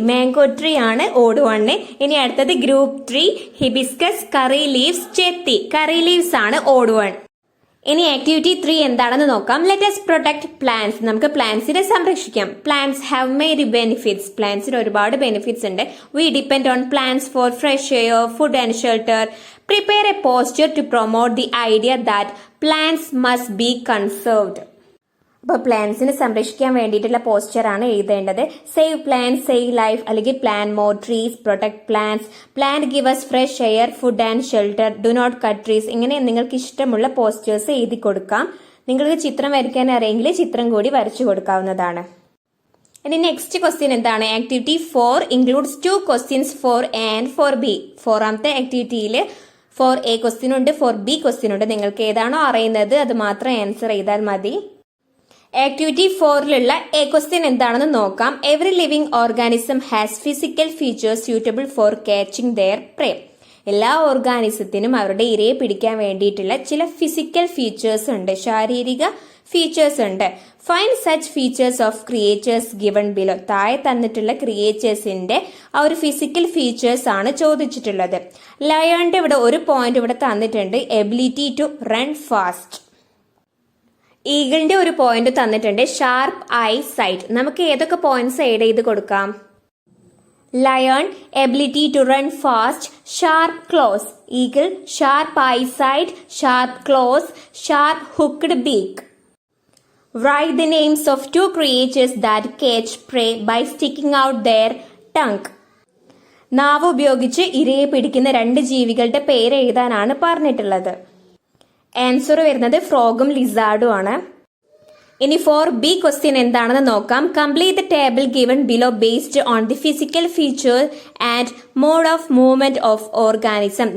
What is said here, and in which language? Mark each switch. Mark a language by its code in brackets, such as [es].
[ml] Mango tree ആണ് odd 1. ഇനി അടുത്തത് ഗ്രൂപ്പ് 3 ഹിബിസ്കസ്, കറി ലീവ്സ്, ചെത്തി. കറി ലീവ്സ് ആണ് ഓഡ് 1. ഇനി ആക്ടിവിറ്റി 3 എന്താണെന്ന് നോക്കാം. [en] Let us protect plants. [ml] നമുക്ക് പ്ലാന്റ്സിനെ സംരക്ഷിക്കാം. [en] Plants have many benefits. [ml] പ്ലാന്റ്സിന് ഒരുപാട് ബെനിഫിറ്റ്സ് ഉണ്ട്. [en] We depend on plants for fresh air, food and shelter. Prepare a poster to promote the idea that plants must be conserved. [ml] അപ്പോൾ പ്ലാന്റ്സിനെ സംരക്ഷിക്കാൻ വേണ്ടിയിട്ടുള്ള പോസ്റ്ററാണ് എഴുതേണ്ടത്. [en] Save plant, save life, അല്ലെങ്കിൽ plant more trees, protect plants, plant give us fresh air, food and shelter, do not cut trees. [ml] ഇങ്ങനെ നിങ്ങൾക്ക് ഇഷ്ടമുള്ള posters എഴുതി കൊടുക്കാം. നിങ്ങൾക്ക് ചിത്രം വരയ്ക്കാൻ അറിയെങ്കിൽ ചിത്രം കൂടി വരച്ചു കൊടുക്കാവുന്നതാണ്. ഇനി നെക്സ്റ്റ് ക്വസ്റ്റ്യൻ എന്താണ്? [en] Activity 4 includes 2 questions for A and for B. [ml] ഫോറാമത്തെ ആക്ടിവിറ്റിയിൽ for A question ഉണ്ട്, for B ക്വസ്റ്റ്യൻ ഉണ്ട്. നിങ്ങൾക്ക് ഏതാണോ അറിയുന്നത് അത് മാത്രം ആൻസർ ചെയ്താൽ മതി. ആക്ടിവിറ്റി 4ലുള്ള എ ക്വസ്റ്റ്യൻ എന്താണെന്ന് നോക്കാം. [en] Every living organism has physical features suitable for catching their prey. [ml] എല്ലാ ഓർഗാനിസത്തിനും അവരുടെ ഇരയെ പിടിക്കാൻ വേണ്ടിയിട്ടുള്ള ചില ഫിസിക്കൽ ഫീച്ചേഴ്സ് ഉണ്ട്, ശാരീരിക ഫീച്ചേഴ്സ് ഉണ്ട്. [en] Find such features of creatures given below. [ml] താഴെ തന്നിട്ടുള്ള ക്രിയേച്ചേഴ്സിന്റെ ആ ഒരു ഫിസിക്കൽ ഫീച്ചേഴ്സ് ആണ് ചോദിച്ചിട്ടുള്ളത്. ലയണിന്റെ ഇവിടെ ഒരു പോയിന്റ് ഇവിടെ തന്നിട്ടുണ്ട്, [en] Ability to run fast. [ml] ഈഗിളിന്റെ ഒരു പോയിന്റ് തന്നിട്ടുണ്ട്, [en] Sharp eyesight. [ml] നമുക്ക് ഏതൊക്കെ പോയിന്റ്സ് ആഡ് ചെയ്ത് കൊടുക്കാം? [en] Lion, ability to run fast, sharp claws. Eagle, sharp eyesight, sharp claws, sharp hooked beak. Write the names of 2 creatures that catch prey by sticking out their tongue. [ml] നാവ് ഉപയോഗിച്ച് ഇരയെ പിടിക്കുന്ന 2 ജീവികളുടെ പേര് എഴുതാനാണ് പറഞ്ഞിട്ടുള്ളത്. ആൻസർ വരുന്നത് ഫ്രോഗും ലിസാർഡും ആണ്. ഇനി ഫോർ ബി ക്വസ്റ്റ്യൻ എന്താണെന്ന് നോക്കാം. [en] Complete the table given below based on the physical feature and mode of movement of organism.